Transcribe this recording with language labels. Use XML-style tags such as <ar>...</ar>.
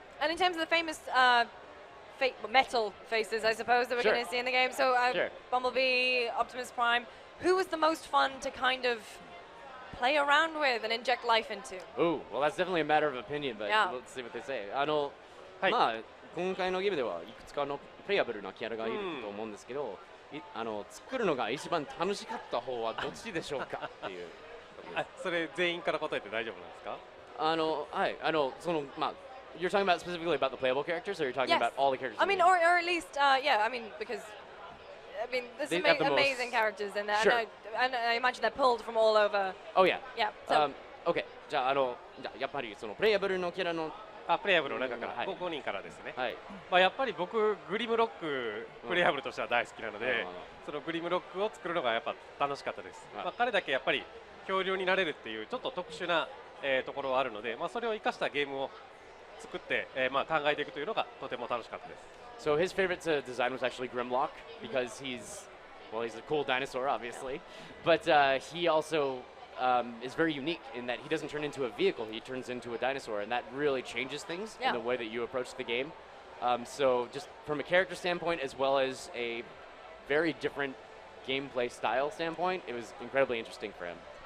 <en>And in terms of the famous metal faces, I suppose, that we're going to see in the game, so Bumblebee, Optimus Prime, who was the most fun to kind of play around with and inject life into? Ooh, well, that's definitely a matter of opinion, but let's see what they say.</en> <ja>今回のゲームではいくつかのプレイアブルなキャラがいると思うんですけど、作るのが一番楽しかった方はどっちでしょうかっていう。それ全員から答えて大丈夫なんですか？</ja> <en>You're talking about specifically about the playable characters, or you're talking about all the characters? I mean, or at least, because there's some amazing characters in there, and I imagine they're pulled from all over. Oh yeah. Yeah. So. Okay.</en> <ja>じゃあやっぱりそのプレイアブルのキャラのプレイアブルの中から5人からですね。はい。やっぱり僕グリムロックプレイアブルとしては大好きなので、そのグリムロックを作るのがやっぱ楽しかったです。彼だけやっぱり恐竜になれるっていうちょっと特殊なところはあるので、それを生かしたゲームを作って考えていくというのがとても楽しかったです。</ja> <en>So his favorite design was actually Grimlock because he's a cool dinosaur, obviously, but he also is very unique in that he doesn't turn into a vehicle; he turns into a dinosaur, and that really changes things in the way that you approach the game. So just from a character standpoint, as well as a very different gameplay style standpoint, it was incredibly interesting for him.</en>